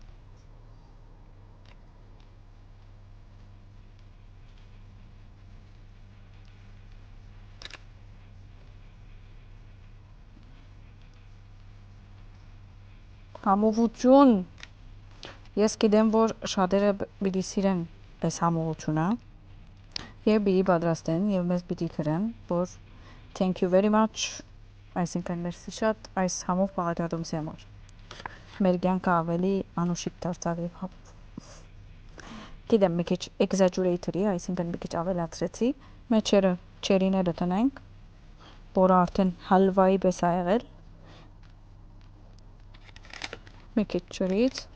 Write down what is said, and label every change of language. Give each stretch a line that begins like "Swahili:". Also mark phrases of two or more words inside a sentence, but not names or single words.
Armenian: Համովություն։ Ես գիտեմ, որ շատերը պիտի սիրեն այս համովությունը եւ պիտի պատրաստեն եւ մեզ պիտի գրեն, որ
English: thank you very much,
Armenian: այսինքն մերսի շատ այս համով բաղադրատոմսի համար։ Մեր կյանքը ավելի անուշիկ դարձավ եւ գիտեմ մի քիչ exaggerator-ի, այսինքն մի քիչ ավելացրեցի, մեջերը չերիները տնենք, որը արդեն հալվայի պես ա եղել, մի քիչ ջրից,